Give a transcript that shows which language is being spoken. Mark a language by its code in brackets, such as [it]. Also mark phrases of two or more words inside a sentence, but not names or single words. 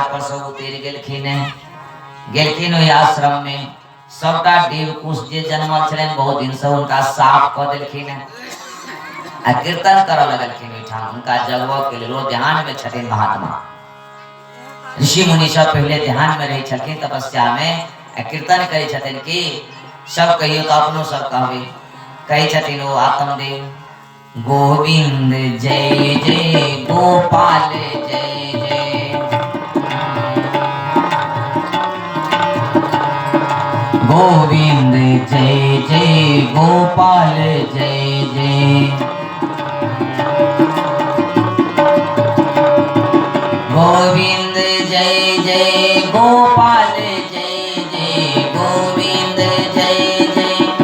[mai] पर से उतर गेलखिन ओइ आश्रम में सबका देवकुश जे जन्मल छलन बहुत दिन से उनका साफ क देलखिन आ कीर्तन कर लगलखिन ओइठाम उनका जगवा के लिए ध्यान में छथिन महात्मा ऋषि मुनि सब पहले ध्यान में रहे छथिन तपस्या में कीर्तन करे छथिन कि सब कहियो तो अपनो सब कहबे कहे छथिन ओ आत्मदेव गोविंद जय जय गोपाल जय जय गोविंद जय जय गोपाल जय जय गोविंद जय जय गोपाल जय जय गोविंद जय जय